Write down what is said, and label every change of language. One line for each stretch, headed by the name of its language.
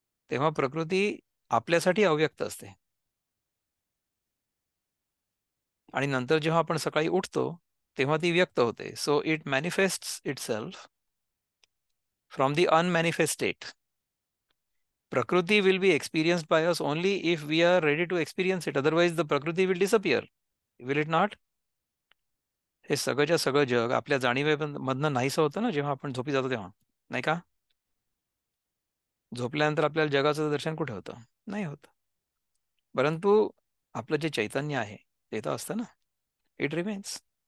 Marathi: तेव्हा प्रकृती आपल्यासाठी अव्यक्त असते. आणि नंतर जेव्हा आपण सकाळी उठतो तेव्हा ती व्यक्त होते.
English: So it manifests itself from the unmanifest state. Prakriti will be experienced by us only if we are ready to experience it. Otherwise, the Prakriti will disappear. Will it not?
Marathi: हे सगळंच्या सगळं जग आपल्या जाणीवेमधनं नाहीसं होतं ना जेव्हा आपण झोपी जातो तेव्हा, नाही का? झोपल्यानंतर आपल्याला जगाचं दर्शन कुठे होतं? नाही होत. परंतु आपलं जे चैतन्य आहे ते तर असतं ना. It remains.